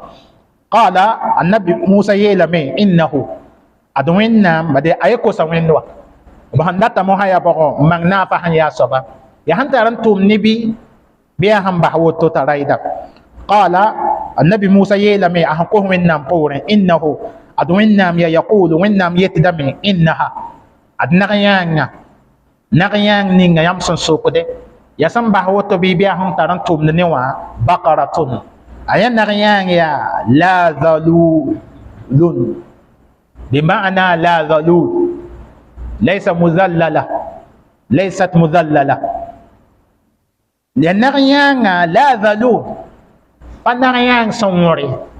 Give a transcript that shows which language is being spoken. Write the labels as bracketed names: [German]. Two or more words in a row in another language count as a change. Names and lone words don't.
[Arabic] قال النبي موسى [Mossi] yeelame innahu ad wẽnnaam bade a ye kosa wẽnd wa b sẽn data mosã yaa bõgo n mang naafã sẽn yaa soaba yaa sẽn tar n tʋʋm ne bɩ yaa sẽn bas woto t'a rayda. [Arabic] قال النبي موسى [Mossi] yeelame a sẽn kos wẽnnaam poorẽ innahu ad wẽnnaam ya yaqulu wẽnnaam yetdame innaha ad nag-yãang ninga yãmb sẽn sokde ya sẽn bas woto bɩ yaa sẽn tar n tʋmd ne wã baqaratun a yaa nag-yãang yaa [Arabic] لا ذلول بمعنى لا ذلول ليست مذللة [Mossi] ya nag-yãanga [Arabic] لا ذلول [Mossi] pa nag-yãang sẽn wõre